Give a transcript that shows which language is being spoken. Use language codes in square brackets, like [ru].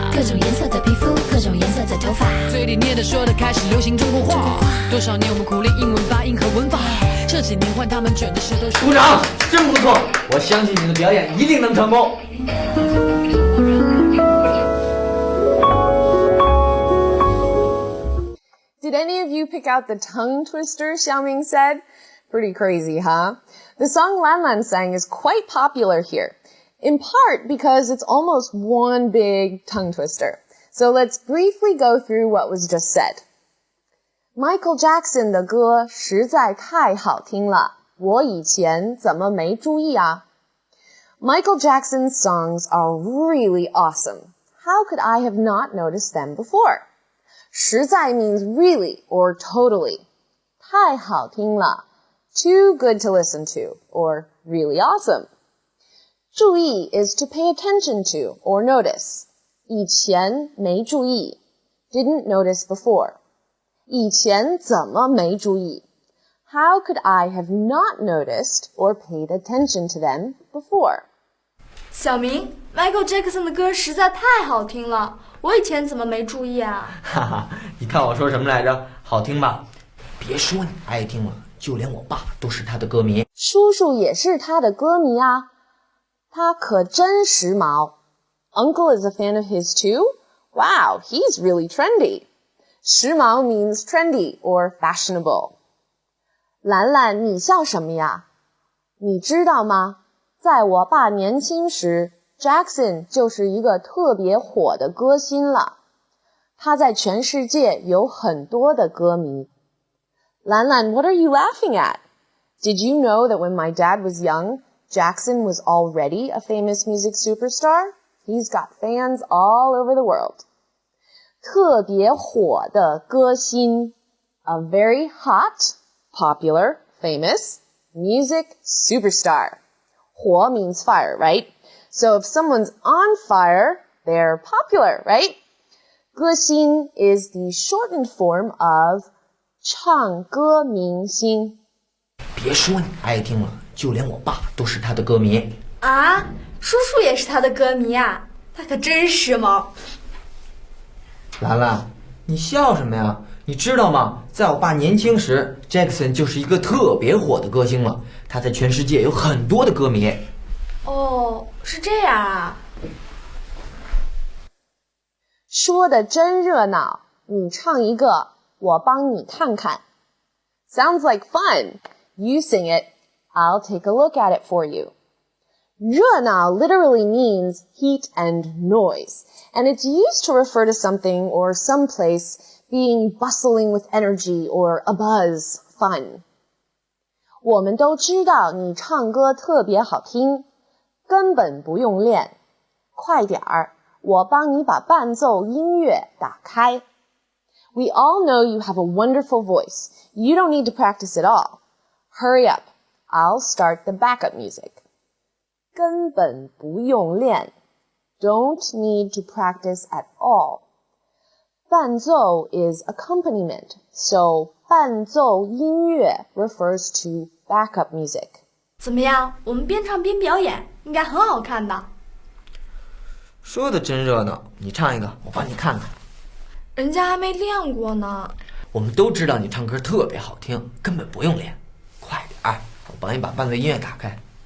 [zh] 各种颜色的皮肤，各种颜色的头发，嘴里念的说的开始流行中国话。多少年我们苦练英文发音和文法，这几年换他们卷的石头。鼓掌，真不错！我相信你的表演一定能成功。 [en] Did any of you pick out the tongue twister Xiaoming said? Pretty crazy, huh? The song Lan Lan sang is quite popular here, in part because it's almost one big tongue twister. So let's briefly go through what was just said. [zh] Michael Jackson 的歌实在太好听了，我以前怎么没注意啊？ [en] Michael Jackson's songs are really awesome. How could I have not noticed them before? 实在 means really or totally. [zh] 太好听了 [en] too good to listen to or really awesome. 注意 is to pay attention to or notice. [zh] 以前没注意 [en] didn't notice before. [zh] 以前怎么没注意 [en] How could I have not noticed or paid attention to them before? [zh] 小明 ，Michael Jackson 的歌实在太好听了，我以前怎么没注意啊？哈哈，你看我说什么来着？好听吧？别说你爱听了，就连我爸都是他的歌迷。叔叔也是他的歌迷啊，他可真时髦。 [en] Uncle is a fan of his too? Wow, he's really trendy. 时髦 means trendy or fashionable. [zh] 兰兰，你笑什么呀？你知道吗？在我爸年轻时 Jackson 就是一个特别火的歌星了。他在全世界有很多的歌迷。 [en] 兰兰 what are you laughing at? Did you know that when my dad was young, Jackson was already a famous music superstar? He's got fans all over the world. [zh] 特别火的歌星 [en] a very hot, popular, famous music superstar. 火 means fire, right? So if someone's on fire, They're popular, right? 歌星 is the shortened form of 唱歌明星。 [zh] 别说你爱听了，就连我爸都是他的歌迷。啊，叔叔也是他的歌迷啊，他可真时髦。兰兰，你笑什么呀？你知道吗？在我爸年轻时 ，Jackson 就是一个特别火的歌星了。他在全世界有很多的歌迷。哦，是这样啊。说的真热闹，你唱一个，我帮你看看。 [en] Sounds like fun. You sing it, I'll take a look at it for you. 热闹 literally means heat and noise, and it's used to refer to something or some place being bustling with energy or abuzz, fun. [zh] 我们都知道你唱歌特别好听，根本不用练。快点儿，我帮你把伴奏音乐打开。 [en] We all know you have a wonderful voice. You don't need to practice at all. Hurry up. I'll start the backup music. [zh] 根本不用练。 [en] Don't need to practice at all. 伴奏 is accompaniment, so [zh] 伴奏音乐 [en] refers to backup music. [zh] 怎么样？我们边唱边表演，应该很好看的。说的真热闹，你唱一个，我帮你看看。人家还没练过呢。我们都知道你唱歌特别好听，根本不用练。快点儿，我帮你把伴奏音乐打开。